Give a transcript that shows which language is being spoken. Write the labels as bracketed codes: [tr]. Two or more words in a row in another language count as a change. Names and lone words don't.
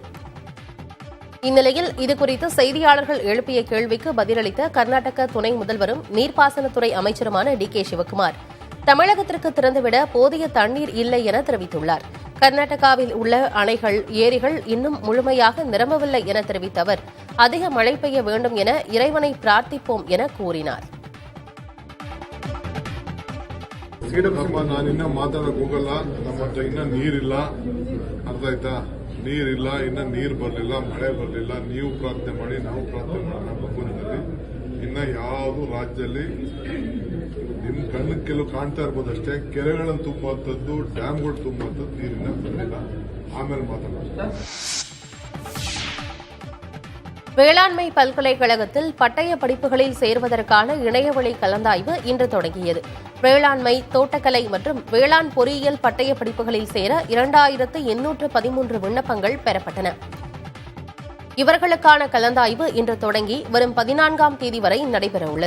[ta] இந்நிலையில் இதுகுறித்து செய்தியாளர்கள் எழுப்பிய கேள்விக்கு பதிலளித்த கர்நாடக துணை முதல்வரும் நீர்ப்பாசனத்துறை அமைச்சருமான டி.கே. சிவக்குமார் தமிழகத்திற்கு திறந்துவிட போதிய தண்ணீர் இல்லை என தெரிவித்துள்ளார். கர்நாடகாவில் உள்ள அணைகள், ஏரிகள் இன்னும் முழுமையாக நிரம்பவில்லை என தெரிவித்த அவர் அதிக மழை பெய்ய வேண்டும் என இறைவனை பிரார்த்திப்போம் என கூறினார். [kn] ನಾನಿನ್ನ ಮಾತಾಡಕ್ ಹೋಗಲ್ಲ. ನಮ್ಮ ಹತ್ರ ಇನ್ನ ನೀರಿಲ್ಲ, ಅರ್ಥ ಆಯ್ತಾ? ನೀರಿಲ್ಲ, ಇನ್ನ ನೀರು ಬರಲಿಲ್ಲ, ಮಳೆ ಬರಲಿಲ್ಲ. ನೀವು ಪ್ರಾರ್ಥನೆ ಮಾಡಿ, ನಾವು ಪ್ರಾರ್ಥನೆ ಮಾಡೋಣ ಭಗವಂತನಲ್ಲಿ. ಇನ್ನ ಯಾವುದು ರಾಜ್ಯದಲ್ಲಿ ನಿಮ್ ಕಣ್ಣಿಗೆ ಕೆಲವು ಕಾಣ್ತಾ ಇರ್ಬೋದು ಅಷ್ಟೇ. ಕೆರೆಗಳನ್ನು ತುಂಬುವಂಥದ್ದು, ಡ್ಯಾಮ್ಗಳು ತುಂಬುವಂಥದ್ದು ನೀರಿನ ಬಂದಿಲ್ಲ. ಆಮೇಲೆ ಮಾತಾಡೋಣ. [ta] வேளாண்மை பல்கலைக்கழகத்தில் பட்டய படிப்புகளில் சேர்வதற்கான இணையவழி கலந்தாய்வு இன்று தொடங்கியது. வேளாண்மை, தோட்டக்கலை மற்றும் வேளாண் பொறியியல் பட்டய படிப்புகளில் சேர 2813 விண்ணப்பங்கள் பெறப்பட்டன. இவர்களுக்கான கலந்தாய்வு இன்று தொடங்கி வரும் 14ஆம் தேதி வரை நடைபெறவுள்ளது.